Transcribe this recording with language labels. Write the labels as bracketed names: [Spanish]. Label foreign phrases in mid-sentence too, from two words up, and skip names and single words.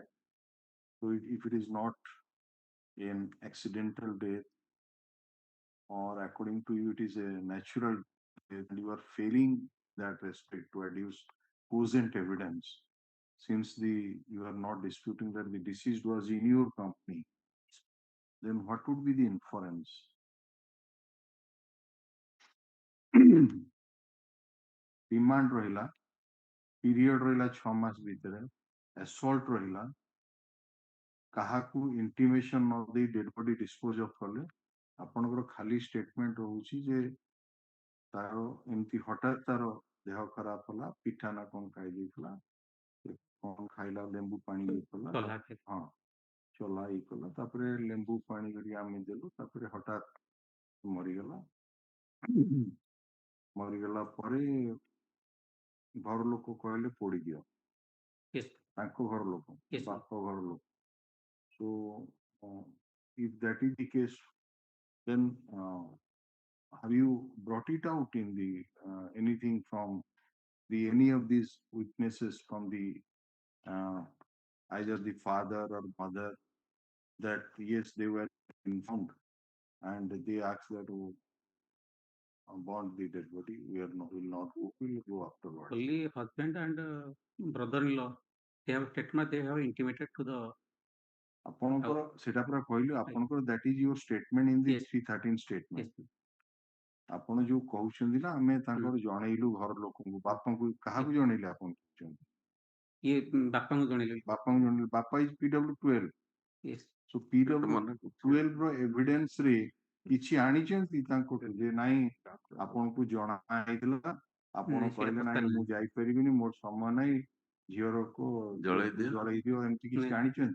[English] So if it is not an accidental death, or according to you it is a natural death, and you are failing that respect to adduce cogent evidence, since you are not disputing that the deceased was in your company, then what would be the inference? [Odia] Demand ରହିଲା, period ରହିଲା 6 ମାସ ଭିତରେ, assault ରହିଲା, କାହାକୁ intimation ନ ଦେଇ [English] dead body dispose of [Odia] କଲେ, ଆପଣଙ୍କର ଖାଲି statement ରହୁଛି ଯେ ତାର ଏମିତି ହଠାତ୍ ତାର ଦେହ ଖରାପ ହେଲା, ପିଠା ନା କଣ ଖାଇ ଦେଇଥିଲା, କଣ ଖାଇଲା, ଲେମ୍ବୁ ପାଣି ଇଏ କଲା, ହଁ ଚଲା ଇଏ କଲା, ତାପରେ ଲେମ୍ବୁ ପାଣି କରି ଆମେ ଦେଲୁ, ତାପରେ ହଠାତ୍ ମରିଗଲା। ମରିଗଲା ପରେ ଘର ଲୋକ କହିଲେ ପୋଡ଼ିଦିଅ, ତାଙ୍କ ଘର ଲୋକ, ବାପ ଘର ଲୋକ। [English] So if that is the case, then have you brought it out in the anything from any of these witnesses, from the either the father or mother, that yes, they were informed and they asked that to burn the dead body, will not go, will go afterwards. Only husband and brother-in-law, they have statement, they have intimated to the [Odia] ଆପଣଙ୍କର ସେଟା ପୁରା କହିଲେ, ଆପଣଙ୍କର [English] that is your statement in the 313 statement. [Odia] ଆପଣ ଯୋଉ କହୁଛନ୍ତି ନା, ଆମେ ତାଙ୍କର ଜଣେଇଲୁ ଘର ଲୋକଙ୍କୁ, ବାପାଙ୍କୁ, କାହାକୁ ଜଣେଇଲେ ଆପଣ କହୁଛନ୍ତି? ଇଏ ବାପାଙ୍କୁ ଜଣେଇଲେ। ବାପାଙ୍କୁ ଜଣେଇଲେ, ବାପା ଇଜ PW12. So PW12 ର ଏଭିଡେନ୍ସ ରେ କିଛି ଆଣିଛନ୍ତି ତାଙ୍କଠୁ ଯେ ନାଇଁ ଆପଣଙ୍କୁ ଜଣା ହେଇଥିଲା, ଆପଣ କହିଲେ ନାଇଁ ମୁଁ ଯାଇପାରିବିନି, ମୋର ସମୟ ନାହିଁ, ଝିଅରକୁ ଜଳେଇ ଦିଅ, ଏମିତି କିଛି ଆଣିଛନ୍ତି?